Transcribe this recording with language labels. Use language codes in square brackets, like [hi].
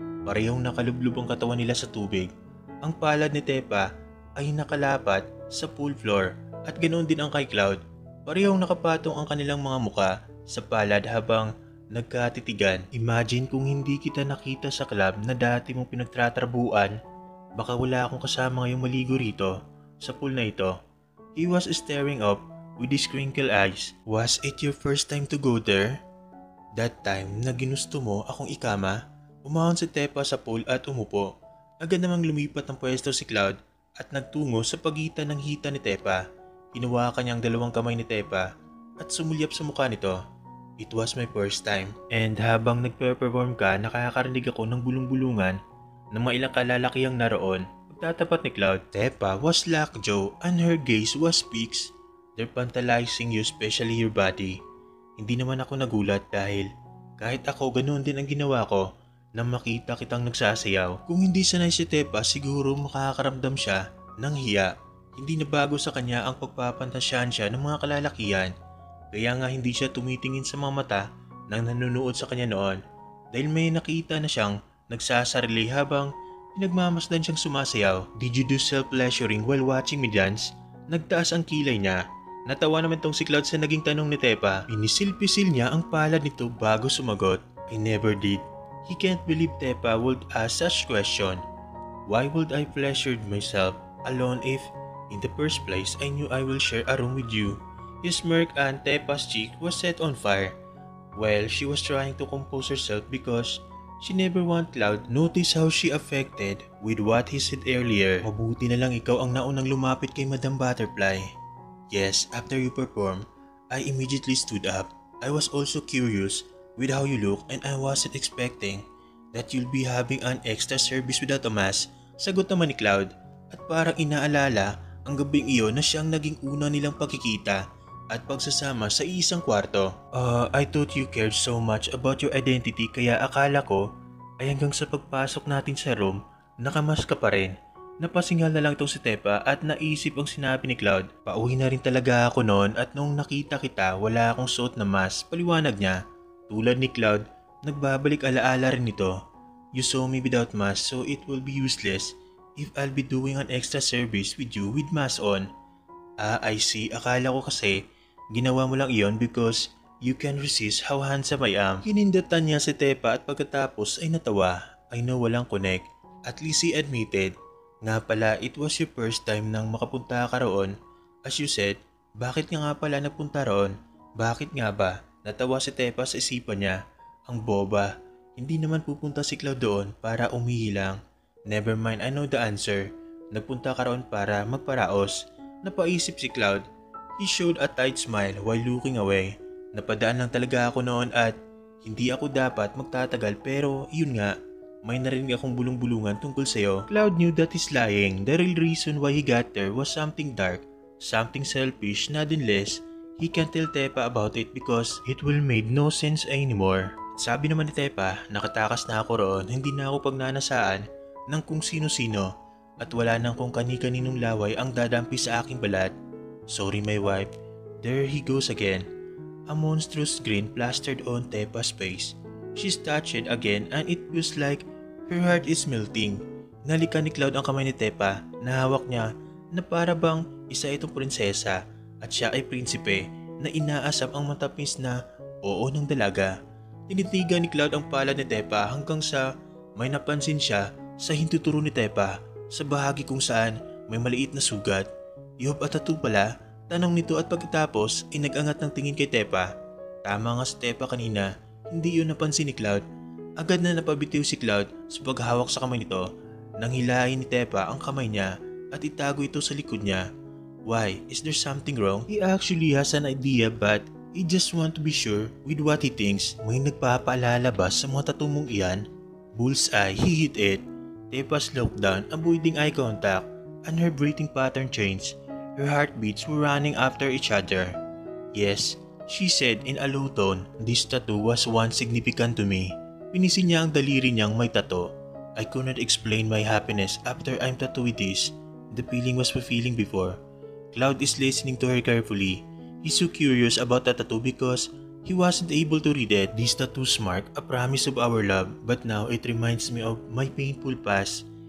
[tl] Parehong nakalublub ang katawan nila sa tubig. Ang palad ni Tepa ay nakalapat sa pool floor at ganoon din ang kay Cloud. Parehong nakapatong ang kanilang mga muka sa palad habang nagkatitigan. Imagine kung hindi kita nakita sa club na dati mong pinagtatrabuan, baka wala akong kasama ngayong maligo rito sa pool na ito. [en] He was staring up with his crinkled eyes. Was it your first time to go there? That time [tl] na ginusto mo akong ikama? Umahon si Tepa sa pool at umupo. Agad namang lumipat ng pwesto si Cloud at nagtungo sa pagitan ng hita ni Tepa. Hinawakan niya ang dalawang kamay ni Tepa at sumulyap sa mukha nito. [en] It was my first time. [tl] And habang nagpe-perform ka, nakakarinig ako ng bulong-bulungan ng mga ilang kalalakihang naroon. Pagtatapat ni Cloud, [en] Tepa was lockjaw and her gaze was fixed. They're tantalizing you, especially your body. [tl] Hindi naman ako nagulat dahil kahit ako ganoon din ang ginawa ko nang makita kitang nagsasayaw. Kung hindi sanay si Tepa, siguro makakaramdam siya ng hiya. Hindi na bago sa kanya ang pagpapantasyahan siya ng mga kalalakihan. Kaya nga hindi siya tumitingin sa mga mata ng nanonood sa kanya noon dahil may nakita na siyang nagsasarili habang pinagmamasdan siyang sumasayaw. [en] Did you do self-pleasuring while watching me dance? [tl] Nagtaas ang kilay niya. Natawa naman tong si Cloud sa naging tanong ni Tepa. Pinisil-pisil niya ang palad nito bago sumagot. [en] I never did. He can't believe Tepa would ask such question. Why would I pleasure myself alone if in the first place I knew I will share a room with you? His smirk and Tepa's cheek was set on fire. Well, she was trying to compose herself because she never want Cloud notice how she affected with what he said earlier. [tl] Mabuti na lang ikaw ang naunang lumapit kay Madam Butterfly. [en] Yes, after you perform, I immediately stood up. I was also curious with how you look and I wasn't expecting that you'll be having an extra service without a mask. [tl] Sagot naman ni Cloud at parang inaalala ang gabing iyon na siyang naging una nilang pagkikita at pagsasama sa isang kwarto. [en] I thought you cared so much about your identity [tl] kaya akala ko ay hanggang sa pagpasok natin sa room, nakamas ka pa rin. Napasingal na lang itong si Tepa at naisip ang sinabi ni Cloud. Pauwi na rin talaga ako noon at nung nakita kita wala akong suot na mask, paliwanag niya. Tulad ni Cloud, nagbabalik alaala rin ito. [en] You saw me without mask so it will be useless if I'll be doing an extra service with you with mask on. Ah, I see. [tl] Akala ko kasi ginawa mo lang iyon [en] because you can resist how handsome I am. [tl] Hinindatan niya si Tepa at pagkatapos ay natawa. [en] I know [tl] walang connect. [en] At least he admitted. [tl] Nga pala, [en] it was your first time [tl] nang makapunta ka roon. As you said, bakit nga pala nagpunta roon? Bakit nga ba? Natawa si Tepa sa isipan niya. Ang boba. Hindi naman pupunta si Cloud doon para umihi lang. [en] Never mind, I know the answer. [tl] Nagpunta ka roon para magparaos. Napaisip si Cloud. [en] He showed a tight smile while looking away. [tl] Napadaan lang talaga ako noon at hindi ako dapat magtatagal pero yun nga. May narinig akong bulong-bulungan tungkol sa'yo. [en] Cloud knew that he's lying. The real reason why he got there was something dark. Something selfish, not unless he can't tell Tepa about it because it will make no sense anymore. [tl] Sabi naman ni Tepa, nakatakas na ako roon, hindi na ako pagnanasaan ng kung sino-sino at wala nang kung kani-kaninong laway ang dadampi sa aking balat. [en] Sorry my wife. There he goes again. A monstrous grin plastered on Tepa's face. She's touched again and it feels like her heart is melting. [tl] Nalikan ni Cloud ang kamay ni Tepa na hawak niya na para bang isa itong prinsesa at siya ay prinsipe na inaasam ang matapis na oo ng dalaga. Tinitigan ni Cloud ang palad ni Tepa hanggang sa may napansin siya sa hintuturo ni Tepa sa bahagi kung saan may maliit na sugat. Yup at tattoo pala, tanong nito at pagkatapos ay nag-angat ng tingin kay Tepa. Tama nga si Tepa kanina, hindi yun napansin ni Cloud. Agad na napabitiw si Cloud sa paghawak sa kamay nito nang hilahin ni Tepa ang kamay niya at itago ito sa likod niya. [en] Why? Is there something wrong? He actually has an idea but he just want to be sure with what he thinks. [tl] May nagpapaalala ba sa mga tattoo mong iyan? [en] Bullseye, he hit it. Tepa slowed down, avoiding eye contact and her breathing pattern changed. Her heartbeats were running after each other. Yes, she said in a low tone, this tattoo was once significant to me. [tl] Pinisin niya ang daliri niyang may tattoo. [en] I could not explain my happiness after I'm tattooed with this. The feeling was fulfilling before. Cloud is listening to her carefully. He's so curious about the tattoo because he wasn't able to read it. These tattoos mark a promise of our love, but now it reminds me of my painful past.